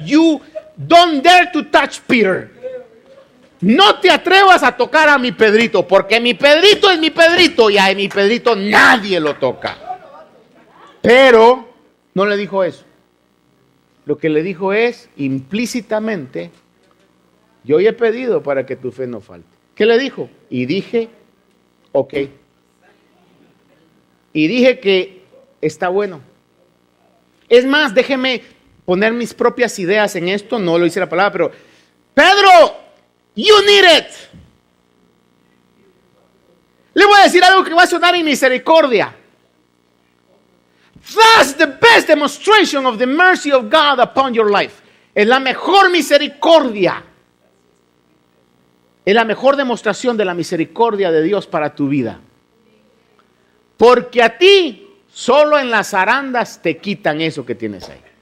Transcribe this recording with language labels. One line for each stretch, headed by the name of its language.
English: You don't dare to touch Peter.
Spanish: No te atrevas a tocar a mi Pedrito, porque mi Pedrito es mi Pedrito y a mi Pedrito nadie lo toca. Pero no le dijo eso. Lo que le dijo es implícitamente: yo he pedido para que tu fe no falte. ¿Qué le dijo? Y dije, ok. Y dije que está bueno. Es más, déjeme poner mis propias ideas en esto. No lo dice la palabra, pero Pedro,
English: you need it.
Spanish: Le voy a decir algo que va a sonar en misericordia.
English: That's the best demonstration of the mercy of God upon your life.
Spanish: Es la mejor misericordia. Es la mejor demostración de la misericordia de Dios para tu vida. Porque a ti solo en las zarandas te quitan eso que tienes ahí.